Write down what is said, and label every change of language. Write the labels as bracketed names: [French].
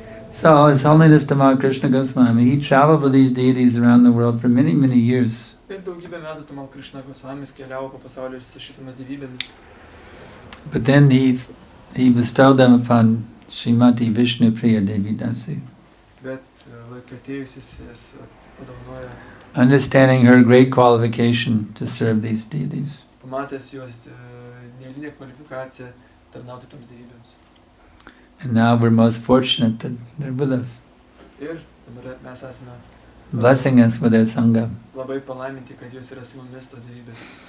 [English] So His Holiness Tamal Krishna Goswami, he traveled with these deities around the world for many, many years. [Lithuanian] Ir daugybę metų Tamal Krishna Goswamis keliavo po pasaulį su šitomis dievybėmis. [English] But then he bestowed them upon Srimati Vishnu Priya Devi Dasi. [Lithuanian] Bet laikui atėjus jis padovanojo. [English] Understanding her great qualification to serve these deities. [Lithuanian] Pamatęs jos neeilinę kvalifikaciją tarnauti toms dievybėms. [English] And now we're most fortunate that they're with us. [Lithuanian] Ir dabar mes esame [English] blessing us with their Sangha. [Lithuanian] labai palaiminti, kad jūs yra su mumis tos dievybės.